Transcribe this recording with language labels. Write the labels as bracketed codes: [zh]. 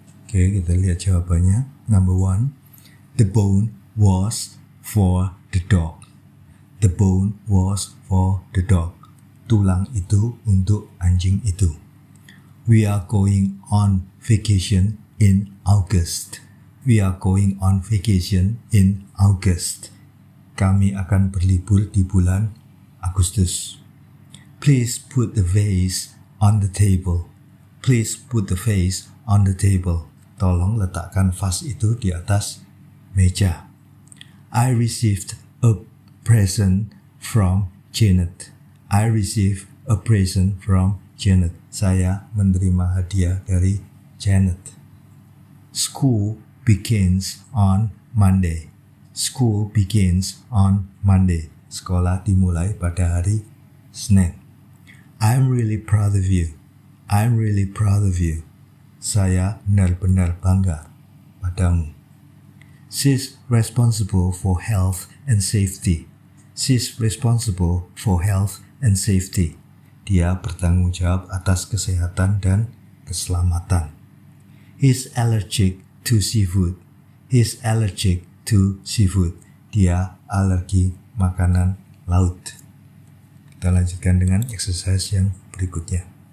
[id] Oke, kita lihat jawabannya. [en] Number 1, the bone was for the dog. The bone was for the dog. [id] Tulang itu untuk anjing itu. [en] We are going on vacation in August. We are going on vacation in August. [id] Kami akan berlibur di bulan Agustus. [en] Please put the vase on the table. Please put the vase on the table. [id] Tolong letakkan vas itu di atas meja. [en] I received a present from Janet. I received a present from Janet. [id] Saya menerima hadiah dari Janet. [en] School begins on Monday. School begins on Monday. [id] Sekolah dimulai pada hari Senin. [en] I'm really proud of you. I'm really proud of you. [id] Saya benar-benar bangga padamu. [en] She's responsible for health and safety. She's responsible for health and safety. [id] Dia bertanggung jawab atas kesehatan dan keselamatan. [en] He's allergic to seafood. He's allergic to seafood. [id] Dia alergi makanan laut. Kita lanjutkan dengan exercise yang berikutnya.